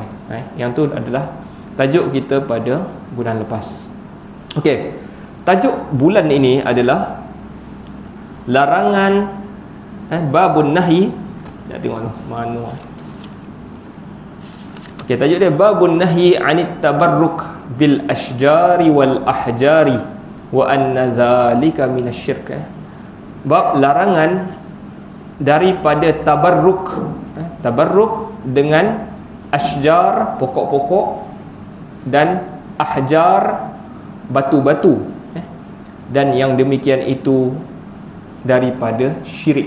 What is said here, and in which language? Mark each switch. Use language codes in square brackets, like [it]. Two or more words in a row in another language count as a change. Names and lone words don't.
[ms] Yang tu adalah tajuk kita pada bulan lepas. Okey. Tajuk bulan ini adalah larangan [ar] باب النهي. [ms] Nak tengok tu mana. Okey, tajuk dia [ar] باب النهي عن التبرك بالأشجار والأحجار وأن ذلك من الشرك. [ms] Bab larangan daripada tabarruk. Tabarruk dengan ashjar, pokok-pokok, dan ahjar, batu-batu. Dan yang demikian itu daripada syirik.